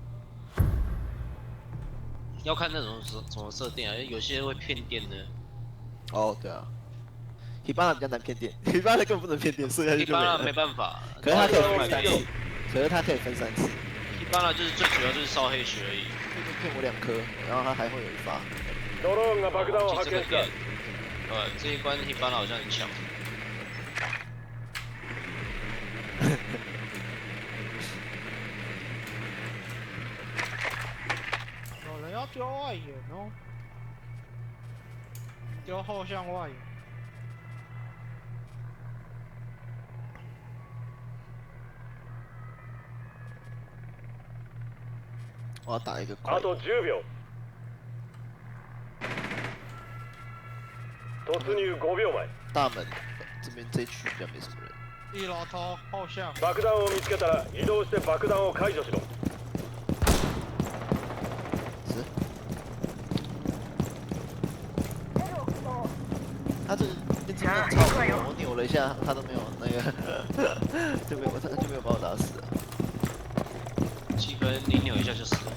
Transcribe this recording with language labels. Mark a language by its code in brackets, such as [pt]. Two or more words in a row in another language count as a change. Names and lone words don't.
[zh] 要看那种什么设定啊，有些会骗电的。哦，对啊。Hibana 比较难骗电，Hibana 根本不能骗电，射下去就没了。 Hibana 没办法，可是它可以分3次， Hibana 就是最主要就是烧黑血而已。就骗我2颗，然后它还会有1发。 [ja] ドローンが爆弾を発見した。 [zh] 这一关 Hibana 好像很强。有人要丢外援哦，丢后向外援。我要打一个快。 [ja] あと10秒。突入5秒前。 [zh] 大门这边这一区比较没什么人。 1楼头后向。 [ja] 爆弾を見つけたら移動して爆弾を解除しろ。 [zh] 他这个变成很超过我扭了一下，他都没有那个，就没有把我打死了。积分你扭一下就死了。